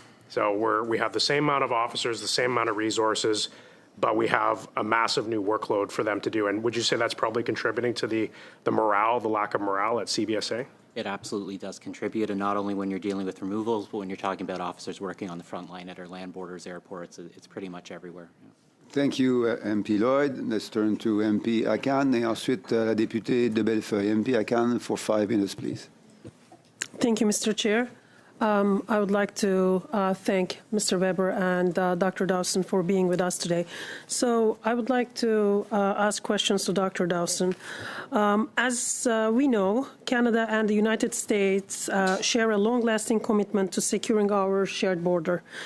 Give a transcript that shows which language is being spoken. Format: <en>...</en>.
<en>So we have the same amount of officers, the same amount of resources, but we have a massive new workload for them to do. And would you say that's probably contributing to the lack of morale at CBSA? It absolutely does contribute, and not only when you're dealing with removals, but when you're talking about officers working on the front line at our land borders, airports, it's pretty much everywhere. Yeah. Thank you, MP Lloyd. Let's turn to</en> <fr>MP Akan, et ensuite la députée de Bellefeuille.</fr> <en>MP Akan for 5 minutes, please. Thank you, Mr. Chair. I would like to thank Mr. Weber and Dr. Dawson for being with us today. So I would like to ask questions to Dr. Dawson. As we know, Canada and the United States share a long-lasting commitment to securing our shared border.</en>